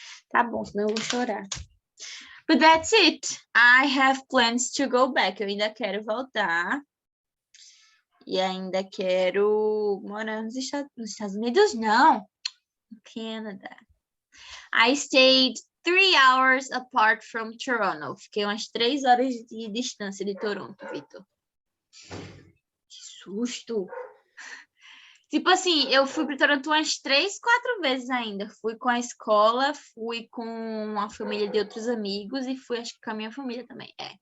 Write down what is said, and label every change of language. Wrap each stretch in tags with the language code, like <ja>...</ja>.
<pt>Tá bom, senão eu vou chorar.</pt> <en>But that's it. I have plans to go back.</en> <pt>Eu ainda quero voltar. E ainda quero morar nos Estados Unidos, não. No Canadá.</pt> <en>I stayed 3 hours apart from Toronto.</en> <pt>Fiquei umas 3 horas de distância de Toronto, Vitor. Que susto! Tipo assim, eu fui para Toronto umas 3, 4 vezes ainda. Fui com a escola, fui com a família de outros amigos e fui, acho que, com a minha família também.</pt>